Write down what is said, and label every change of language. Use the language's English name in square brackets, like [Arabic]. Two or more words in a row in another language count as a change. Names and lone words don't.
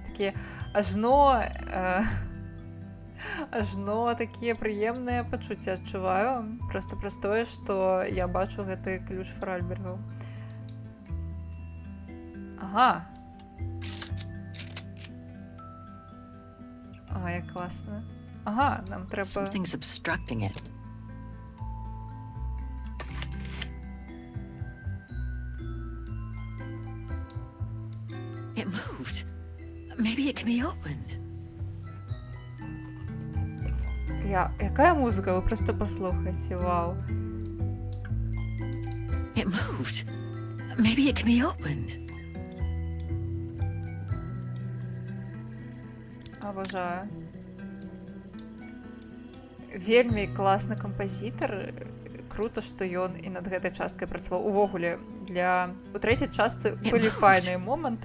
[Belarusian] Такі ажно такія прыемныя пачуцці адчуваю, проста праз тое, што я бачу гэты ключ фаральбергаў. Ага. Ага, як класна. Ага, нам трэба... [English] Something's obstructing it. It moved. Maybe it can be opened. [Belarusian] Якая музыка? [Ukrainian] Ви просто послухайте, вау. [English] It moved. Maybe it can be opened. [Russian] Обожаю. [Belarusian] Вельмі класны кампазітар. Круто, што ён і над гэтай часткай працаваў. Увогуле, у трэцяй частцы былі файныя моманты.